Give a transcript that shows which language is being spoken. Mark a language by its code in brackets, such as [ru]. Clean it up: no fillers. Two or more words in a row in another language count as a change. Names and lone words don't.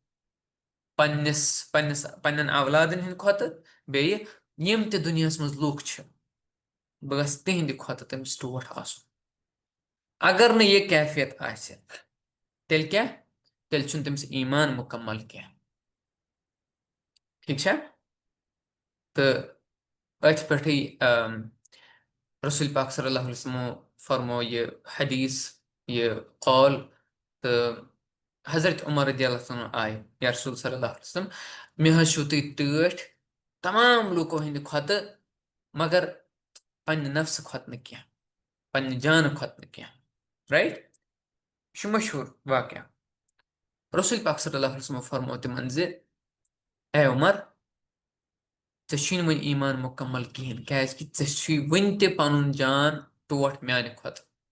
[ks] پننٮ۪ن اولادن ہِنٛدِ کھۄتہٕ بیٚیہِ یِم تہِ دُنیاہس منٛز لُکھ چھِ بہٕ گژھٕ تِہنٛدِ کھۄتہٕ تٔمِس ٹوٹھ آسُن اگر نہٕ یہِ کیفیت آسہِ تیٚلہِ کیٛاہ تیٚلہِ چھُنہٕ تٔمِس ایمان مُکمل کینٛہہ ٹھیٖک چھا تہٕ أتھۍ پٮ۪ٹھٕے رسول پاک [ar] صلی اللہ علیہ وسلمو [ks] فرمو یہِ حدیث یہِ قول تہٕ حضرت عمر رضی [ar] اللہ عنہ [ks] آیہِ یا رسول [ar] صلی اللہ علیہ وسلم [ks] مےٚ حظ چھُو تُہۍ ٹٲٹھۍ تمام لوٗکو ہِنٛدِ کھۄتہٕ مگر پننہِ نفسہٕ کھۄتہٕ نہٕ کینٛہہ پننہِ جانہٕ کھۄتہٕ نہٕ کینٛہہ رایٹ یہِ چھُ مشہوٗر واقعہ رسول پاک [ar] صلی اللہ علیہ وسلمو [ks] فرمو تِمن زِ اے عمر ژےٚ چھُے نہٕ وۄنۍ ایمان مُکمل کِہینۍ کیازکہِ ژےٚ چھُے وُنہِ تہِ پنُن جان ٹوٹھ میانہِ کھۄتہٕ